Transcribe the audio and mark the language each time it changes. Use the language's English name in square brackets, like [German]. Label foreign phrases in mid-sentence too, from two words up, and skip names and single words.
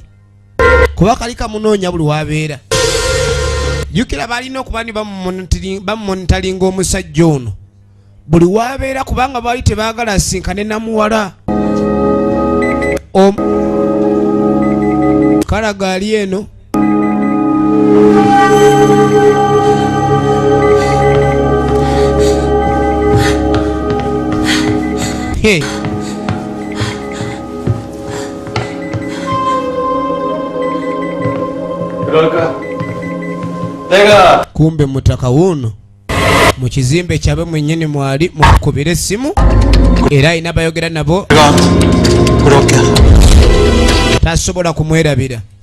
[Ganda] Kuba kali kamunoonya buli wabeera. Jukira balina okuba ni bamumonitalinga omusajja ono buli wabeera kubanga baali tebaagala asinkane namuwala. Kalaga ali eno. Hey. [Korean] 그럴까? 내가 [Ganda] kumbe mutaka wuno mu kizimbe kyabe mwennyini mwali mukubira essimu era ayina bayogera nabo [Korean] 그렇게 [Ganda] tasobola kumwerabira.